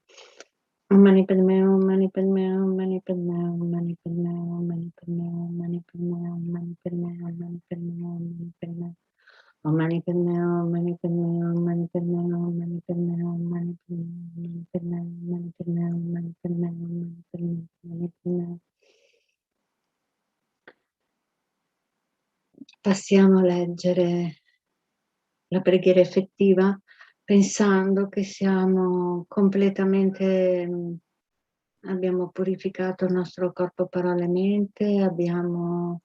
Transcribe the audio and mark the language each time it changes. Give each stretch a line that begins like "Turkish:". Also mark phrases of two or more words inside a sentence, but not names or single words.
Sanskrit: Om Mani Padme Hum, Mani Padme Hum, Mani Padme Hum, Mani Padme Hum, Mani Padme Hum, Mani Padme Hum, Mani Padme Hum, Mani Padme Hum, Mani Padme Hum. Om Mani Padme Hum, Mani Padme Hum, Mani Padme Hum, Mani Padme Hum, Mani Padme Hum, Mani Padme Hum, Mani Padme Hum, Mani Padme Hum, Mani Padme Hum, Mani Padme Hum.
Italian: Passiamo a leggere la preghiera effettiva pensando che siamo completamente, abbiamo purificato il nostro corpo, parole e mente, abbiamo